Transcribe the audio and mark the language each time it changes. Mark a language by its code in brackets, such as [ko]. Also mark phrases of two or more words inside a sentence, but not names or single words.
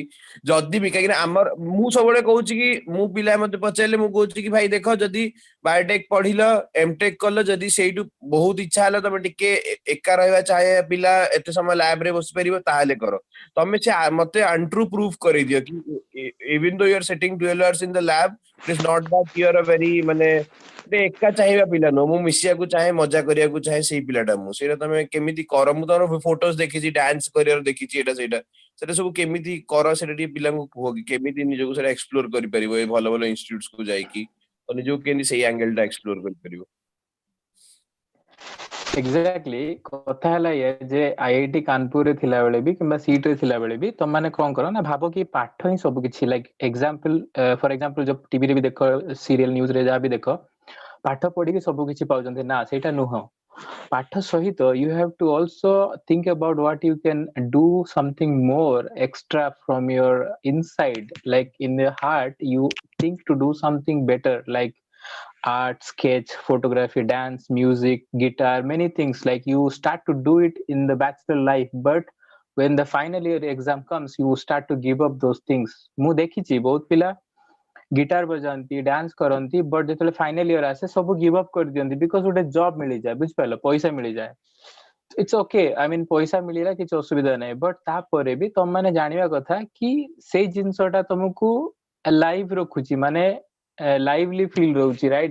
[or] ଯଦି ବି କାହିଁକି ନା ଆମର, ମୁଁ ସବୁବେଳେ କହୁଛି କି, ମୁଁ ପିଲା ମତେ ପଚାରିଲେ ମୁଁ କହୁଛି କି ଭାଇ ଦେଖ, ଯଦି ବାୟୋଟେକ୍ ପଢିଲ, ଏମଟେକ୍ କଲ, ଯଦି ସେଇଠୁ ବହୁତ ଇଚ୍ଛା ହେଲା ତମେ ଟିକେ ଏକା ରହିବା ଚାହେ ପିଲା, ଏତେ ସମୟ ଲ୍ୟାବ ରେ ବସି ପାରିବ, ତାହେଲେ କର। ତମେ ସେ ମତେ ଆଣ୍ଟ୍ରୁ ପ୍ରୁଫ କରିଦିଅ କି [en] even though you are sitting 12 hours in the lab, it is not that you are a very [or] ମାନେ ଗୋଟେ ଏକା ଚାହିଁବା ପିଲା ନୁହଁ, ମୁଁ ମିଶିବାକୁ ଚାହେଁ, ମଜା କରିବାକୁ ଚାହେଁ, ସେଇ ପିଲାଟା ମୁଁ। ସେଇଟା ତମେ କେମିତି କର, ମୁଁ ତମର ଫଟୋଜ ଦେଖିଛି, ଡ୍ୟାନ୍ସ କରିବାର ଦେଖିଛି, ଏଇଟା ସେଇଟା ସେଟା ସବୁ କେମିତି କର, ସେଟା ଟିକେ ପିଲାଙ୍କୁ କୁହ କି କେମିତି ନିଜକୁ ସେଟା ଏକ୍ସପ୍ଲୋର କରିପାରିବ ଏ ଭଲ ଭଲ ଇନଷ୍ଟିଟ୍ୟୁଟ୍ସ କୁ ଯାଇକି, ତ ନିଜକୁ କେମିତି ସେଇ ଆଙ୍ଗେଲ ଟା ଏକ୍ସପ୍ଲୋର କରିପାରିବ। ଏକ୍ଜାକ୍ଟଲି, କଥା ହେଲା ଇଏ ଯେ IIT କାନପୁରରେ ଥିଲାବେଳେ ବି କିମ୍ବା ସିଟ୍ ରେ ଥିଲାବେଳେ ବି ତମମାନେ କଣ କର ନା, ଭାବ କି ପାଠ ହିଁ ସବୁ କିଛି, [en] like example for example [or] ଯୋଉ ଟିଭିରେ ବି ଦେଖ, ସିରିଏଲ ନ୍ୟୁଜରେ ଯାହା ବି ଦେଖ, ପାଠ ପଢିକି ସବୁ କିଛି ପାଉଛନ୍ତି ନା, ସେଇଟା ନୁହଁ। ପାଠ ସହିତ [en] you have to also think about what you can do something more extra from your inside, like in the heart you think to do something better, like art, sketch, photography, dance, music, guitar, many things. Like you start to do it in the bachelor life, but when the final year exam comes, you start to give up those things. [or] ମୁଁ ଦେଖିଛି ବହୁତ ପିଲା ଗିଟାର ବଜାନ୍ତି, ଡ୍ୟାନ୍ସ କରନ୍ତି, ବଟ୍ ଯେତେବେଳେ [en] final year [or] ଆସେ ସବୁ [en] give up [or] କରିଦିଅନ୍ତି, ବିକଜ ଗୋଟେ ଜବ୍ ମିଳିଯାଏ, ବୁଝିପାରିଲ, ପଇସା ମିଳିଯାଏ। [en] It's okay, I mean [or] ପଇସା ମିଳିଲା କିଛି ଅସୁବିଧା ନାହିଁ, ବଟ୍ ତାପରେ ବି ତମମାନେ ଜାଣିବା କଥା କି ସେଇ ଜିନିଷଟା ତମକୁ ଲାଇଭ୍ ରଖୁଛି, ମାନେ [en] lively feel [or] ରହୁଛି, ରାଇଟ୍?